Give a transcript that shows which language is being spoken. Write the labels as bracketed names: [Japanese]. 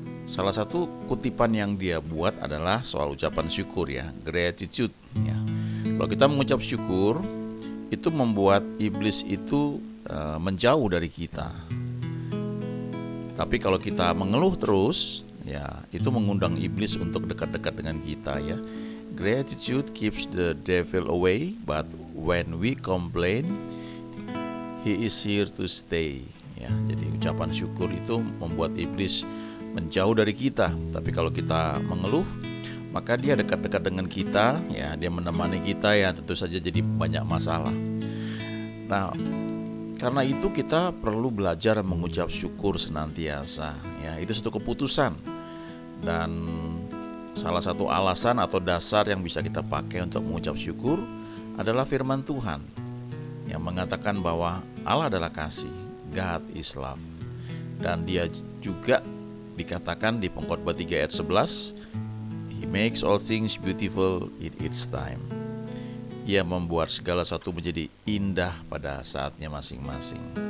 [Indonesian] Salah satu kutipan yang dia buat adalah soal ucapan syukur ya, gratitude ya. Kalau kita mengucap syukur, itu membuat iblis itu menjauh dari kita. Tapi kalau kita mengeluh terus, ya itu mengundang iblis untuk dekat-dekat dengan kita ya. [English] Gratitude keeps the devil away, but when we complain, he is here to stay. [Indonesian] Ya, jadi ucapan syukur itu membuat iblis menjauh dari kita. Tapi kalau kita mengeluh, maka dia dekat-dekat dengan kita, ya dia menemani kita, ya tentu saja jadi banyak masalah. Nah, karena itu kita perlu belajar mengucap syukur senantiasa. Ya, itu satu keputusan dan salah satu alasan atau dasar yang bisa kita pakai untuk mengucap syukur adalah firman Tuhan yang mengatakan bahwa Allah adalah kasih, [English] God is love. [Indonesian] Dan dia juga dikatakan di Pengkhotbah 3 ayat 11, [English] He makes all things beautiful in its time. [Indonesian] Ia membuat segala sesuatu menjadi indah pada saatnya masing-masing.